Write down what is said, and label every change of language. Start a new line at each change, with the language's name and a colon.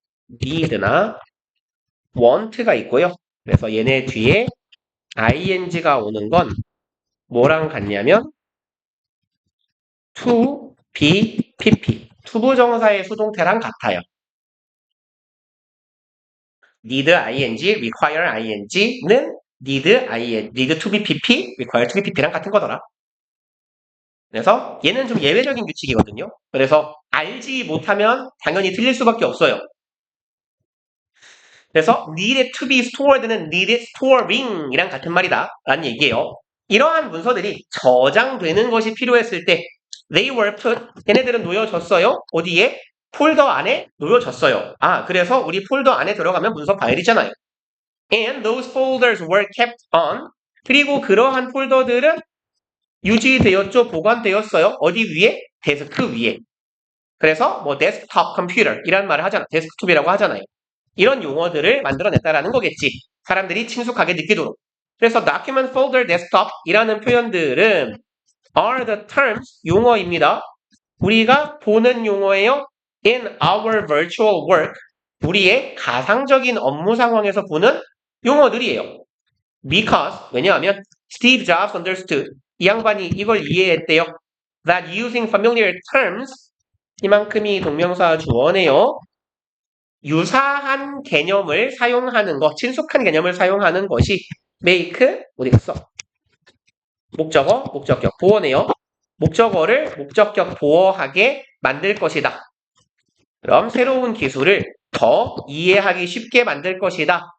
Korean: need나 want가 있고요. 그래서 얘네 뒤에 ing가 오는 건 뭐랑 같냐면 to, be, pp. 투부정사의 수동태랑 같아요. need ing, require ing는 need to be pp, require to be pp랑 같은 거더라. 그래서 얘는 좀 예외적인 규칙이거든요. 그래서 알지 못하면 당연히 틀릴 수밖에 없어요. 그래서 needed to be stored는 needed storing 이랑 같은 말이다 라는 얘기예요. 이러한 문서들이 저장되는 것이 필요했을 때
English: they were put,
Korean: 얘네들은 놓여졌어요. 어디에? 폴더 안에 놓여졌어요. 그래서 우리 폴더 안에 들어가면 문서 파일이잖아요.
English: And those folders were kept on.
Korean: 그리고 그러한 폴더들은 유지되었죠. 보관되었어요. 어디 위에? 데스크 위에. 그래서 뭐 데스크톱 컴퓨터 이란 말을 하잖아. 데스크톱이라고 하잖아요. 이런 용어들을 만들어냈다라는 거겠지. 사람들이 친숙하게 느끼도록. 그래서 document folder desktop 이라는 표현들은
English: are the terms,
Korean: 용어입니다. 우리가 보는 용어예요. in our virtual work, 우리의 가상적인 업무 상황에서 보는 용어들이에요. Because, 왜냐하면
English: Steve Jobs understood,
Korean: 이 양반이 이걸 이해했대요.
English: That using familiar terms,
Korean: 이만큼이 동명사 주어네요. 유사한 개념을 사용하는 것, 친숙한 개념을 사용하는 것이 make, 어디 갔어? 목적어, 목적격, 보어네요. 목적어를 목적격 보어하게 만들 것이다. 그럼 새로운 기술을 더 이해하기 쉽게 만들 것이다.